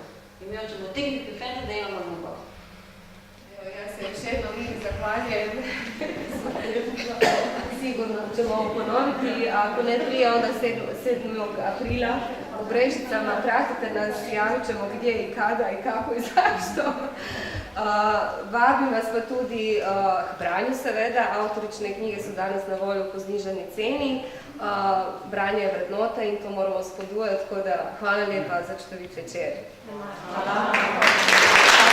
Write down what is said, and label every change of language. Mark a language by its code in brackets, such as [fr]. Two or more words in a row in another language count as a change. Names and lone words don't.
[bs] I mi hoćemo digniti fende da imamo ljubav. Evo, ja se još jednom zahvaljujem. Sigurno ćemo ovo ponoviti, a ako ne prije, onda 7. aprila u Brežicama. Pratite nas, javit ćemo gdje i kada i kako i zašto. [sl] Vabim vas pa tudi k branju seveda, avtorične knjige so danes na voljo po znižani ceni. Branje je vrednota in to moramo spodbujati, tako da hvala lepa za čudovit večer. Hvala.